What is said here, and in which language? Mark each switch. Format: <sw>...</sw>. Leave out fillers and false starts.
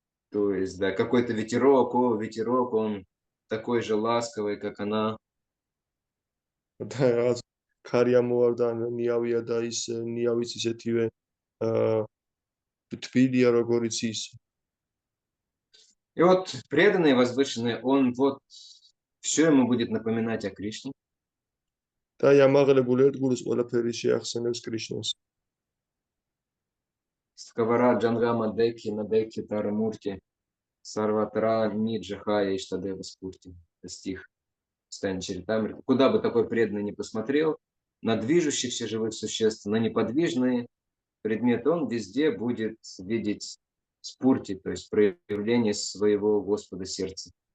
<ru>То есть, да, какой-то ветерок, ветерок, он такой же ласковый, как она.</ru> <ka>და რაღაც ქარი ამოვარდა, ნიავია და ის ნიავიც ისეთივე თბილია, როგორიც ის.</ka> <ru>И вот преданный, возвышенный, он вот все ему будет напоминать о Кришне.</ru> <ka>და ამაღლებული ერთგულის ყველაფერი შეახსენებს კრიშნას.</ka> <sa>Скавара Джангама Деки Надеки Тарамурти Сарватра Ниджахая Иштадева Спурти.</sa> <ru>Это стих Стани Чаритамриты. Куда бы такой преданный ни посмотрел, на движущихся живых существ, на неподвижные предметы, он везде будет видеть спурти, то есть проявление своего Господа сердца.</ru>